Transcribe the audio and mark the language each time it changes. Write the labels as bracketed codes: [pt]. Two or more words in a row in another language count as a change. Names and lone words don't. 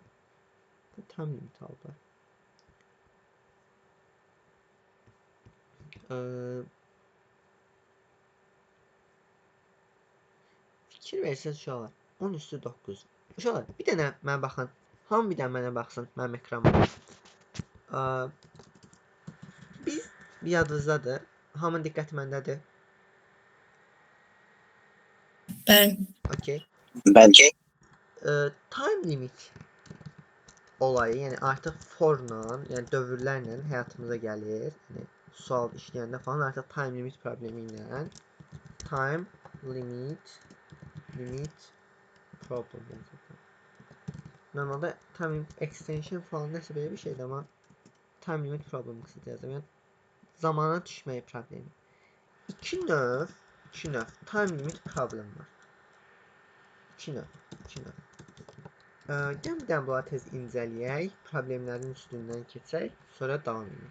[az] Bu [en] time limit [az] alıblar. Fikir versəz uşaqlar. 10 üstü 9. Uşaqlar, bir dənə mənə baxın. Hamı bir dənə mənə baxsın, mənim ekranıma. Biz yadınızdadır. Hamının diqqəti məndədir. Ben. Okay. Bence. [en] Time limit [az] olayı, yəni artıq forla, yəni dövrlərlə həyatımıza gəlir. Yəni sual işləyəndə falan artıq [en] time limit [az] problemi ilə [en] time limit problem. [az] Normalda [en] time limit extension [az] falan nəsə belə bir şeydir, amma [en] time limit problem [az] qısaca yazdım. Yəni zamana düşməyi problemi. İki növ [en] time limit problem [az] var. İki növ. Gəl bir dənə bunları tez incələyək, problemlərin üstündən keçək, sonra davam edək.